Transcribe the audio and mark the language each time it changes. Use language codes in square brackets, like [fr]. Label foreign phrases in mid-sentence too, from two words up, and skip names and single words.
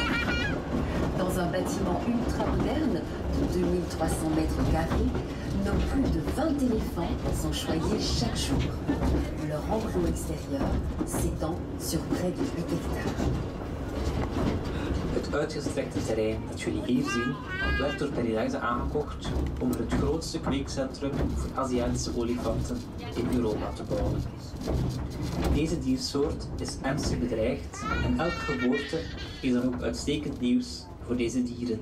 [fr] Dans un bâtiment ultra moderne de 2300 mètres carrés, nos plus de 20 éléphants sont choyés chaque jour. Leur enclos extérieur s'étend sur près de 8 hectares. [nl] Het uitgestrekte terrein dat jullie hier zien, werd door PERIDESA aangekocht om er het grootste kweekcentrum voor Aziatische olifanten in Europa te bouwen. Deze diersoort is ernstig bedreigd en elke geboorte is dan ook uitstekend nieuws voor deze dieren.